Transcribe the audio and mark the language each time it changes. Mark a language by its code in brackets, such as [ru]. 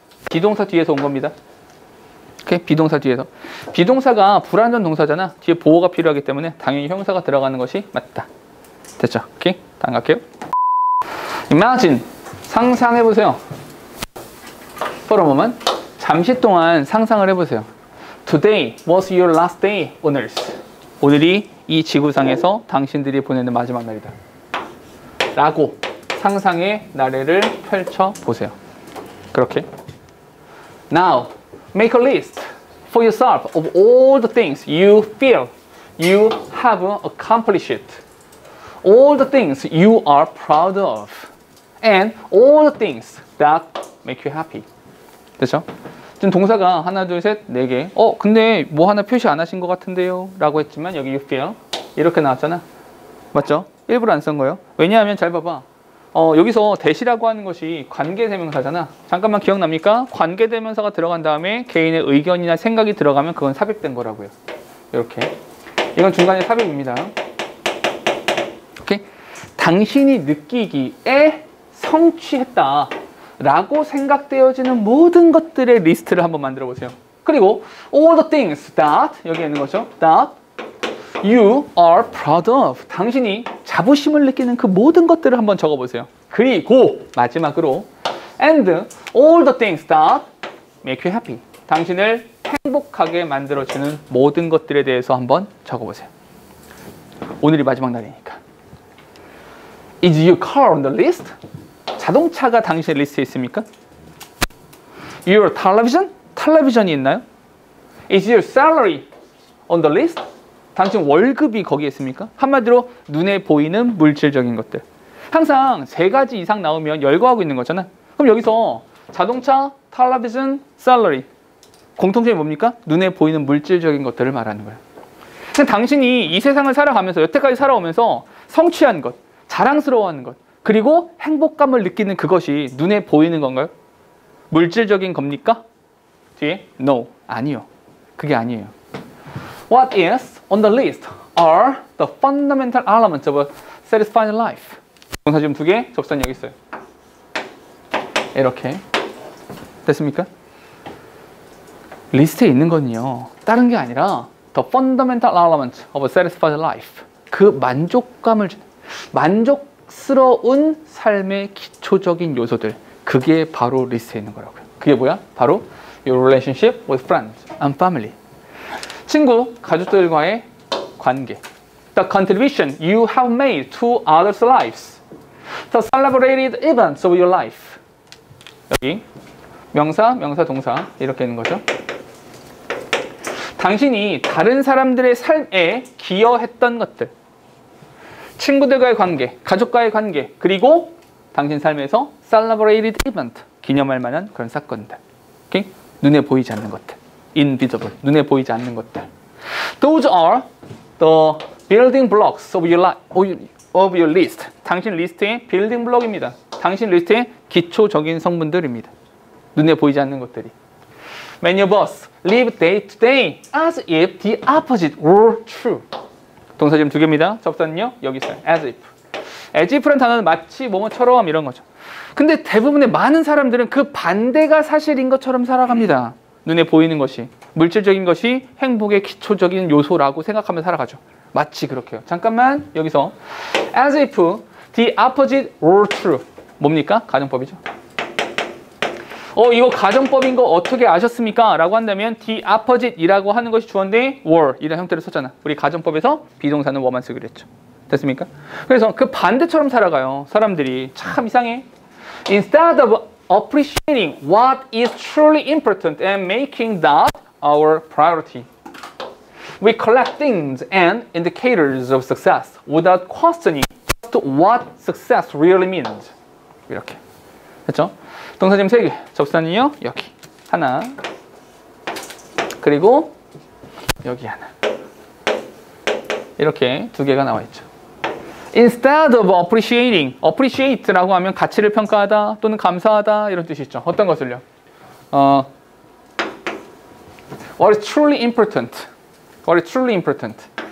[ko] 비동사 뒤에서 온 겁니다. 오케이? 비동사 뒤에서. 비동사가 불완전 동사잖아. 뒤에 보호가 필요하기 때문에 당연히 형용사가 들어가는 것이 맞다. 됐죠? 오케이? 다음 갈게요. [en] Imagine. [ko] 상상해보세요. [en] For a moment. [ko] 잠시 동안 상상을 해보세요. [en] Today was your last day on earth. [ko] 오늘이 이 지구상에서 당신들이 보내는 마지막 날이다. 라고 상상의 나래를 펼쳐보세요. 그렇게. [en] Now, make a list for yourself of all the things you feel you have accomplished. All the things you are proud of. And all the things that make you happy. [ko] 됐죠? 지금 동사가 하나, 둘, 셋, 네 개. 근데 뭐 하나 표시 안 하신 것 같은데요? 라고 했지만 여기 [en] you feel [ko] 이렇게 나왔잖아. 맞죠? 일부러 안 쓴 거예요. 왜냐하면 잘 봐봐. 여기서 대시라고 하는 것이 관계대명사잖아. 잠깐만 기억납니까? 관계대명사가 들어간 다음에 개인의 의견이나 생각이 들어가면 그건 삽입된 거라고요. 이렇게. 이건 중간에 삽입입니다. 오케이? 당신이 느끼기에 성취했다 라고 생각되어지는 모든 것들의 리스트를 한번 만들어 보세요. 그리고 [en] all the things that [ko] 여기 있는 거죠. [en] that you are proud of. [ko] 당신이 자부심을 느끼는 그 모든 것들을 한번 적어보세요. 그리고 마지막으로 [en] and all the things that make you happy. [ko] 당신을 행복하게 만들어주는 모든 것들에 대해서 한번 적어보세요. 오늘이 마지막 날이니까. [en] Is your car on the list? [ko] 자동차가 당신의 리스트에 있습니까? [en] Your television? [ko] 텔레비전이 있나요? [en] Is your salary on the list? [ko] 당신 월급이 거기에 있습니까? 한마디로 눈에 보이는 물질적인 것들. 항상 세 가지 이상 나오면 열거하고 있는 거잖아. 그럼 여기서 자동차, 텔레비전, 셀러리. 공통점이 뭡니까? 눈에 보이는 물질적인 것들을 말하는 거예요. 당신이 이 세상을 살아가면서 여태까지 살아오면서 성취한 것, 자랑스러워하는 것, 그리고 행복감을 느끼는 그것이 눈에 보이는 건가요? 물질적인 겁니까? 뒤에 no, 아니요. 그게 아니에요. [en] What is on the list are the fundamental elements of a satisfied life. [ko] 동사 지금 두 개, 접선 여기 있어요. 이렇게. 됐습니까? 리스트에 있는 건요. 다른 게 아니라 [en] the fundamental elements of a satisfied life. [ko] 그 만족감을 주는, 만족스러운 삶의 기초적인 요소들. 그게 바로 리스트에 있는 거라고요. 그게 뭐야? 바로 [en] your relationship with friends and family. [ko] 친구, 가족들과의 관계. [en] The contribution you have made to others' lives. The celebrated events of your life. [ko] 여기 명사, 명사, 동사 이렇게 있는 거죠. 당신이 다른 사람들의 삶에 기여했던 것들, 친구들과의 관계, 가족과의 관계, 그리고 당신 삶에서 [en] celebrated event, [ko] 기념할 만한 그런 사건들. 오케이? 눈에 보이지 않는 것들. invisible, 눈에 보이지 않는 것들. [en] Those are the building blocks of your list. [ko] 당신 리스트의 building block입니다. 당신 리스트의 기초적인 성분들입니다. 눈에 보이지 않는 것들이. [en] Many of us live day to day as if the opposite were true. [ko] 동사 지금 두 개입니다. 접선은요, 여기 있어요. as if. as if라는 단어는 마치 뭐뭐처럼 이런 거죠. 근데 대부분의 많은 사람들은 그 반대가 사실인 것처럼 살아갑니다. 눈에 보이는 것이, 물질적인 것이 행복의 기초적인 요소라고 생각하며 살아가죠. 마치 그렇게요. 잠깐만, 여기서 [en] as if the opposite were true. [ko] 뭡니까? 가정법이죠. 이거 가정법인 거 어떻게 아셨습니까? 라고 한다면 the opposite 이라고 하는 것이 주어인데 were 이라는 형태로 썼잖아. 우리 가정법에서 비동사는 were만 쓰기로 했죠. 됐습니까? 그래서 그 반대처럼 살아가요. 사람들이 참 이상해. [en] Instead of appreciating what is truly important and making that our priority, we collect things and indicators of success without questioning just what success really means. [ko] 이렇게. 됐죠? 동사 지금 3개. 접선이요. 여기. 하나. 그리고 여기 하나. 이렇게 2개가 나와 있죠. [en] Instead of appreciate [ko] 라고 하면 가치를 평가하다 또는 감사하다 이런 뜻이 있죠. 어떤 것을요? [en] What is truly important? What is truly important?